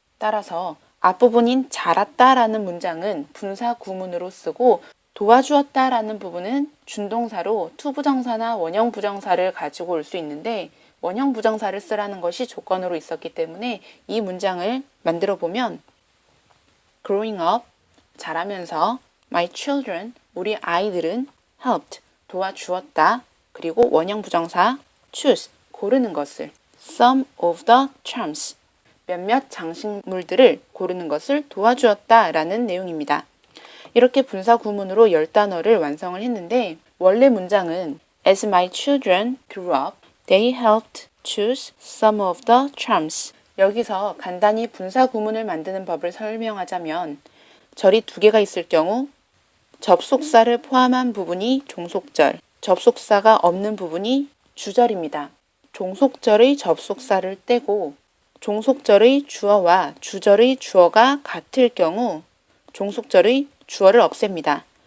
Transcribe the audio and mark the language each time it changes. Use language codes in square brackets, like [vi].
[ko] 따라서 앞부분인 자랐다 라는 문장은 분사 구문으로 쓰고 도와주었다 라는 부분은 준동사로 투부정사나 원형 부정사를 가지고 올 수 있는데 원형 부정사를 쓰라는 것이 조건으로 있었기 때문에 이 문장을 만들어 보면 [en] growing up, [ko] 자라면서 [en] my children, [ko] 우리 아이들은 helped, 도와주었다. 그리고 원형 부정사 choose, 고르는 것을 [en] some of the charms, [ko] 몇몇 장식물들을 고르는 것을 도와주었다 라는 내용입니다. 이렇게 분사 구문으로 10단어를 완성을 했는데 원래 문장은 [en] As my children grew up, they helped choose some of the charms. [ko] 여기서 간단히 분사 구문을 만드는 법을 설명하자면 절이 두 개가 있을 경우 접속사를 포함한 부분이 종속절, 접속사가 없는 부분이 주절입니다. 종속절의 접속사를 떼고 종속절의 주어와 주절의 주어가 같을 경우 종속절의 주어를 없앱니다.